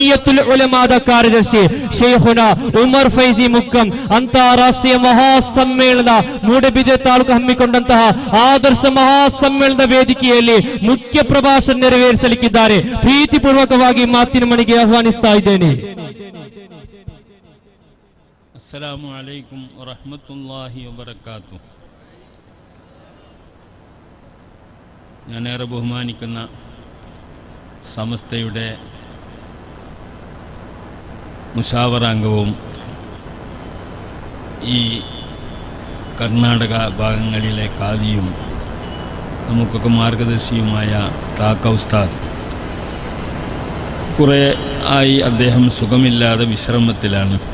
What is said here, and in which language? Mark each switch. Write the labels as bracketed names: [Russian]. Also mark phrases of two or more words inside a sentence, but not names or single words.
[Kannada] ಕಾರ್ಯದರ್ಶಿ ಶೇಖುನಾ ಉಮರ್ ಫೈಜಿ ಮುಕ್ಕಂ ಅಂತಾರಾಷ್ಟ್ರೀಯ ಮಹಾಸಮ್ಮೇಳನ ಮೂಡಬಿದ್ರೆ ತಾಲೂಕು ಹಮ್ಮಿಕೊಂಡಂತಹ ಆದರ್ಶ ಮಹಾಸಮ್ಮೇಳನದ ವೇದಿಕೆಯಲ್ಲಿ ಮುಖ್ಯ ಪ್ರಭಾಷಣ ನೆರವೇರಿಸಲಿಕ್ಕಿದ್ದಾರೆ. ಪ್ರೀತಿಪೂರ್ವಕವಾಗಿ ಮಾತಿನ ಮನೆಗೆ ಆಹ್ವಾನಿಸ್ತಾ ಇದ್ದೇನೆ. [Arabic] السلام عليكم ورحمة الله وبركاته. [Malayalam] ഞാനേറെ ബഹുമാനിക്കുന്ന സമസ്തയുടെ മുശാവറാംഗവും ഈ കർണാടക ഭാഗങ്ങളിലെ കാദിയും നമുക്കൊക്കെ മാർഗദർശിയുമായ കാക്ക ഉസ്താദ്, കുറേ ആയി അദ്ദേഹം സുഖമില്ലാതെ വിശ്രമത്തിലാണ്.